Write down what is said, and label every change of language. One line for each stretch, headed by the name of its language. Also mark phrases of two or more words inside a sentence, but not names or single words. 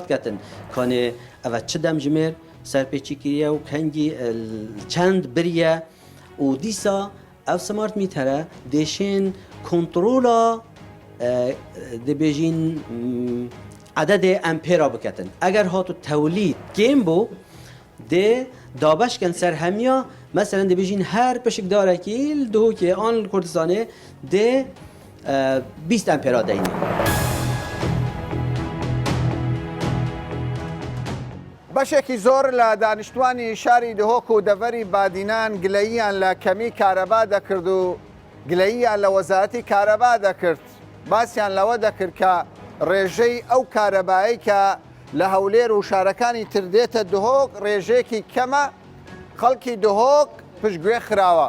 Kurdish: کەتن کانێ ئەوە چ دەمژمێر سەرپێچی کریە و کەنگی چەند بریە و دیسا ئەو سمارت میتەرە دێشێن کۆنتڕۆلا دەبێژین عدەدێ ئەمپێرا بکەتن ئەگەر هاتو تەولید گێم بوو دێ دابەشکەن سەر هەمیە مثلا دبیجین هر پشکدارکی دهو که آن کردستانه ده 20 امپرا دینه.
Central Kurdish: بەشێکی زۆر لە دانیشتوانی شاری دهۆک و دەڤەری بادینان گلەییان لە کەمی کارەبا دەکرد و گلەییان لە وەزارەتی کارەبا دەکرد. باسییان لەوە دەکرد کە ڕێژەی ئەو کارەبایی کە لە هەولێر و شارەکانی تردێتە دهۆک ڕێژێکی کەمە خەڵکی دهۆک پشتگوێ خراوە.